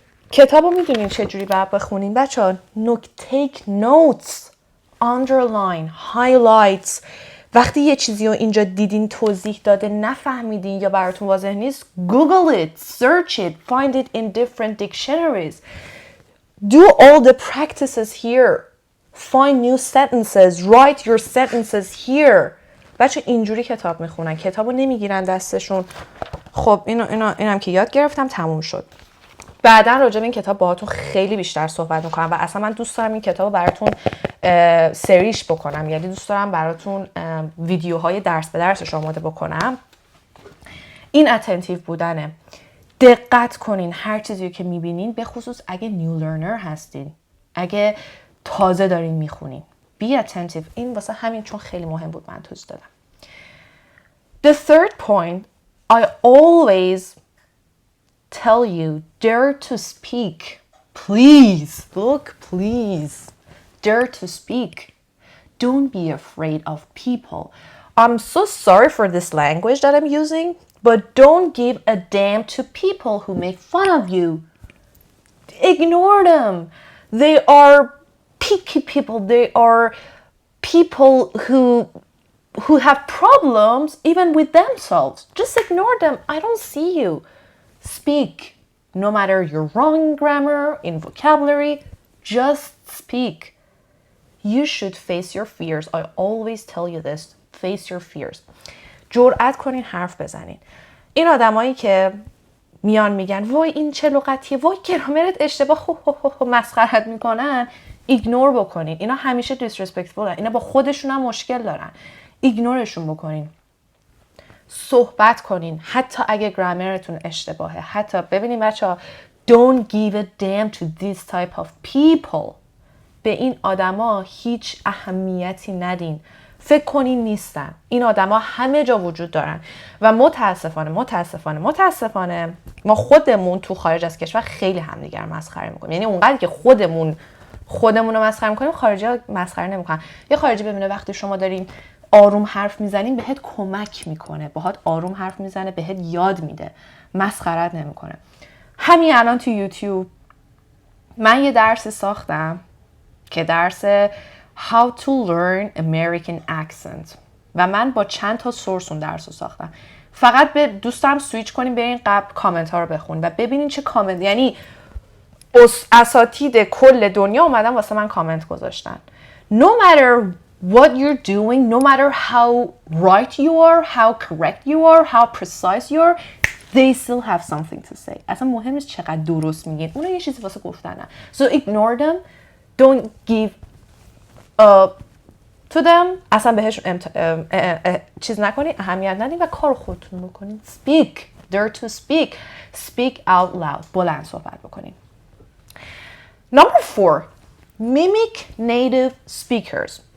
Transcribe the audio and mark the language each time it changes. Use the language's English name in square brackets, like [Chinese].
[Persian] کتابو میدونین چجوری باید بخونین بچه؟ [English] take notes, underline, highlights. [Persian] وقتی یه چیزی رو اینجا دیدین توضیح داده نفهمیدین یا براتون واضح نیست، [English] Google it, search it, find it in different dictionaries. Do all the practices here. Find new sentences. Write your sentences here. [Persian] بچه اینجوری کتاب میخونن، کتابو نمیگیرن دستشون. خب اینم که یاد گرفتم، تموم شد. بعدا راجع به این کتاب باهاتون خیلی بیشتر صحبت میکنم و اصلا من دوست دارم این کتابو براتون سریش بکنم، یعنی دوست دارم براتون ویدیوهای درس به درسش آماده بکنم. این اتنتیو بودنه. دقت کنین هر چیزی که میبینین، به خصوص اگه نیو لرنر هستین، اگه تازه دارین میخونین. [English] Be attentive. [Persian] این واسه همین چون خیلی مهم بود من توضیح دادم. [English] The third point, I always tell you, dare to speak. Please, look, please. Dare to speak. Don't be afraid of people. I'm so sorry for this language that I'm using, but don't give a damn to people who make fun of you. Ignore them. They are picky people. They are people who have problems even with themselves. Just ignore them. I don't see you. Speak. No matter you're wrong in grammar, in vocabulary, just speak. You should face your fears. I always tell you this. Face your fears. [Persian] جرأت کنین حرف بزنین. این آدمایی که میان میگن وای این چه لغتیه، وای گرامرت اشتباه، مسخرت میکنن، ایگنور بکنین. اینا همیشه دیسرسپکتفولن. اینا با خودشون هم مشکل دارن. ایگنورشون بکنین. صحبت کنین حتی اگه گرامرتون اشتباهه. حتی ببینین بچه‌ها [English] don't give a damn to this type of people. [Persian] به این آدما هیچ اهمیتی ندین. فکر کنین نیستن. این آدما همه جا وجود دارن و متاسفانه ما خودمون تو خارج از کشور خیلی همدیگر مسخره میکنیم. یعنی اونقدر که خودمون رو مسخره میکنیم، خارجی‌ها مسخره نمیکنن. یه خارجی ببینه وقتی شما دارین آروم حرف میزنین بهت کمک میکنه، باهات آروم حرف میزنه، بهت یاد میده، مسخرت نمیکنه. همین الان تو یوتیوب من یه درسی ساختم که درس How to learn American accent و من با چند تا سورس اون درس رو ساختم. فقط به دوستم سویچ کنیم برین قبل کامنت ها رو بخونیم و ببینین چه کامنت، یعنی اساتید کل دنیا اومدن واسه من کامنت گذاشتن. [English] No matter what you're doing, no matter how right you are, how correct you are, how precise you are, they still have something to say. [Persian] اصلا مهم نیست چقدر درست میگین، اونا یه چیزی واسه گفتنن. [English] So ignore them, don't give to them. [Persian] اصلا بهشون چیز نکنین، اهمیت ندین و کار خودتون بکنین. [English] Speak, dare to speak, speak out loud. [Persian] بلند صحبت بکنین. [English] Number 4, mimic native speakers.